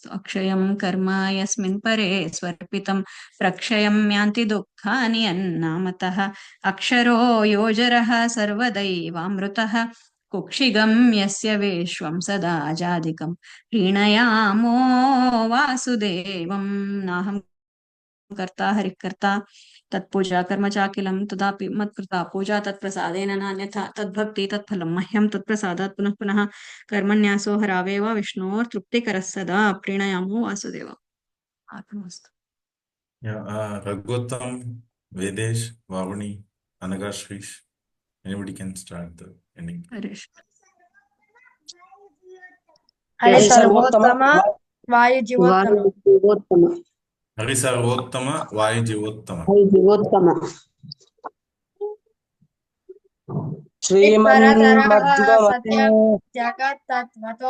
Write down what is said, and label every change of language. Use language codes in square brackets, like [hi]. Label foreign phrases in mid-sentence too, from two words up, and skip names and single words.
[sa] ಅಕ್ಷಯಂ ಕರ್ಮ ಯಸ್ಮಿನ್ ಪರೇ ಸ್ವರ್ಪಿತಂ ಪ್ರಕ್ಷಯಂ ಯಾಂತಿ ದುಃಖಾನಿ ಅನ್ನಾಮತಃ ಅಕ್ಷರೋ ಯೋಜರಃ ಸರ್ವದೈವಾಮೃತಃ ಕುಕ್ಷಿಗಂ ಯಸ್ಯ ವಿಶ್ವಂ ಸದಾ ಜಾಧಿಕಂ ಪ್ರೀಣಯಾಮೋ ವಾಸುದೇವಂ ನಾಹಂ ಕರ್ತಾ ಹರಿಕರ್ತಾ ತತ್ಪೂಜಾ ಕರ್ಮ ಚಾಕಿಲಂ ತದಾಪಿ ಮತ್ಕೃತಾ ಪೂಜಾ ತತ್ಪ್ರಸಾದೇನ ನಾನ್ಯಥಾ ತದ್ಭಕ್ತಿ ತತ್ಫಲಂ ಮಹ್ಯಂ ತತ್ಪ್ರಸಾದಾತ್ ಪುನಃ ಪುನಃ ಕರ್ಮಣ್ಯಾಸೋ ಹರಾವೇವ ವಿಷ್ಣೋರ್ ತೃಪ್ತಿಕರಃ ಸದಾ ಪ್ರೀಣಯಾಮೋ ವಾಸುದೇವ. ಆತ್ಮಸ್ತು. [en] Raghutam, Vedesh, Vavani, Anaga Shrish. Anybody can start the ending. [sa] ಹರೀಶ್. ಹರಿ ಸರ್ವೋತ್ತಮ ವಾಯು ಜೀವೋತ್ತಮ. ಹರಿ ಸರ್ವೋತ್ತಮ ವಾಯು ಜೀವೋತ್ತಮ. ಶ್ರೀಮನ್ಮಧ್ವಮತೆ ಜಗತ್ತತ್ವತೋ